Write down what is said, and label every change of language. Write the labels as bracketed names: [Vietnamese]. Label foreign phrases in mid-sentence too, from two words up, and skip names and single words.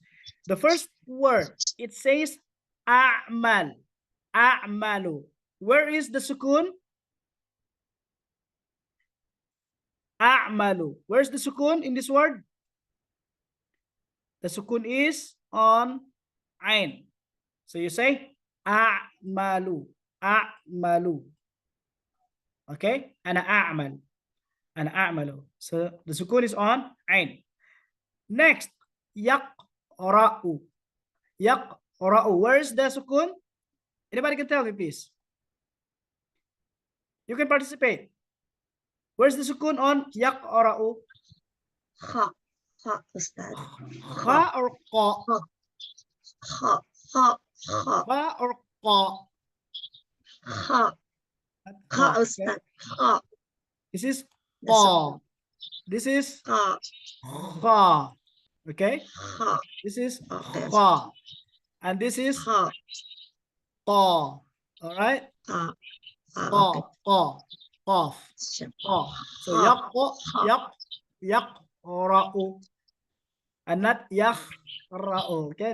[English] The first word, it says [Arabic] أعمل، أعملُ. [English] Where is the sukun? A'malu. Where's the sukun in this word? The sukun is on ain. So you say [Arabic] أعملُ، أعملُ. Okay, أنا أعمل، أنا أعملُ. [English] So the sukun is on ain. Next, [Arabic] يقرأُ، يقرأُ. [English] Where's the sukun? Anybody can tell me, please? You can participate. Where's the sukun on yaqra'u? [Arabic] خا، خا، أستاذ. [English] Kha or qa? [Arabic] خا، خا، خا. [English] Kha or qa? [Arabic] خا، خا، أستاذ. خا. [English] This is qa. This is kha. Okay? Kha. This is kha. And this is qa. All right? Kha. [Arabic] قا، قا، قاف. قا. [English] So yaqra'u. And not yakhra'u. Okay?